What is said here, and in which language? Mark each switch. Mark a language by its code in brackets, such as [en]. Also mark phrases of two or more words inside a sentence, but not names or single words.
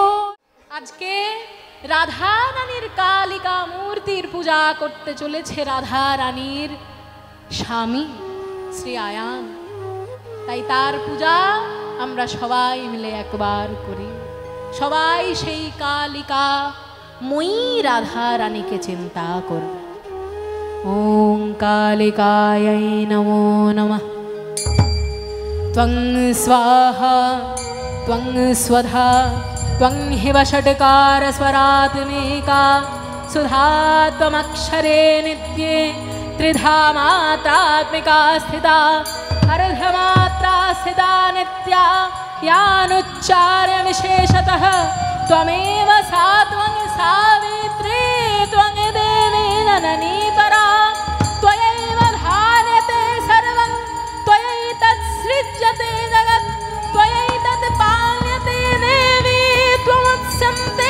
[bn] আজকে রাধা রানীর কালিকা মূর্তির পূজা করতে চলেছে রাধা রানীর স্বামী শ্রী আয়ান। তাই তার পূজা আমরা সবাই মিলে একবার করি। সবাই সেই কালিকা মই রাধা রানীকে চিন্তা করবে। [sa] ওম কালিকাयै নমো নমঃ। ত্বং স্বাহা ত্বং স্বধা ত্বং হি ষট্কার স্বরাত্মিকা সুধা ত্বমক্ষরে নিত্যে ত্রিধা মাত্রাত্মিকা স্থিতা अर्धमात्रा स्थिता नित्या यानुच्चार्य विशेषतः त्वमेव सा त्वं सावित्री त्वं देवी जननी परा त्वयैव धार्यते सर्वं त्वयैतत्सृज्यते जगत् त्वयैतत् पाल्यते देवी त्वमुत्सन्ते